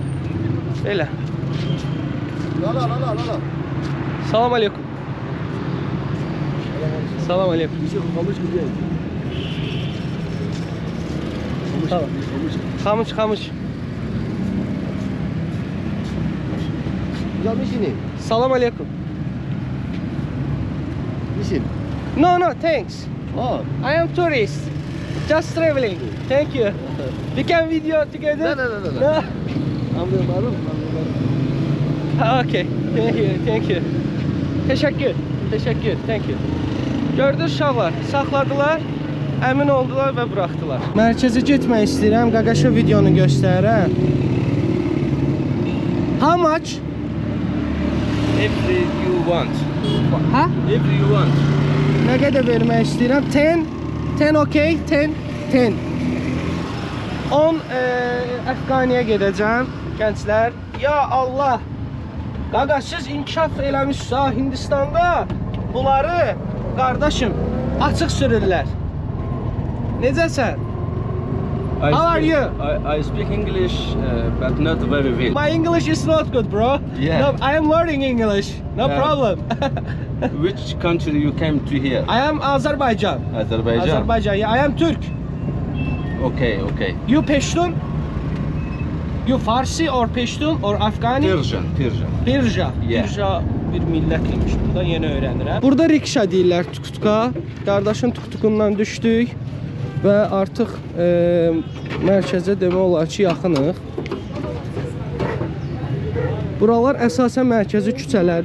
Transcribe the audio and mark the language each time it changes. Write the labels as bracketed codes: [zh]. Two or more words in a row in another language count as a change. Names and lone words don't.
[az] Belə. Salam aleyküm. Salam aleyküm. Xamış, xamış. Salam aleyküm. [en] No, thanks. Oh, I am tourist. Just traveling. Thank you. We can video together? No. Okay. Thank you. Teşekkür. Thank you. [az] Gördünüz uşaqlar, saxladılar, əmin oldular və buraxdılar. Mərkəzə getmək istəyirəm, qaqaşa videonu göstərirəm. [en] How much? If you want. [az] Ha? [en] If you want. [az] Nə qədər vermək istəyirəm? [en] 10 okay, 10. [az] 10 Əfqaniyə gedəcəm, gənclər. [ar] Ya Allah! [az] Qaqa, siz inkişaf eləmişsiniz ha, Hindistanda bunları, qardaşım, açıq sürürlər. Necəsən? [en] How are you? I speak English, but not very well. My English is not good, bro. Yeah. No, I am learning English. No Yeah. problem. Which country you came to here? I am Azerbaijan. Azerbaijan. Yeah, I am Turk. Okay. You Pashtun? You Farsi or Pashtun or Afghani? Persian. Pirja. Yeah. [az] Pirja bir millət imiş. Burada yeni öyrənirəm. Burada rikşa deyirlər tuk-tuka. Qardaşın tuk-tukundan düşdük və artıq mərkəzə demək olar ki, yaxınıq. Buralar əsasən mərkəzi küçələrdir.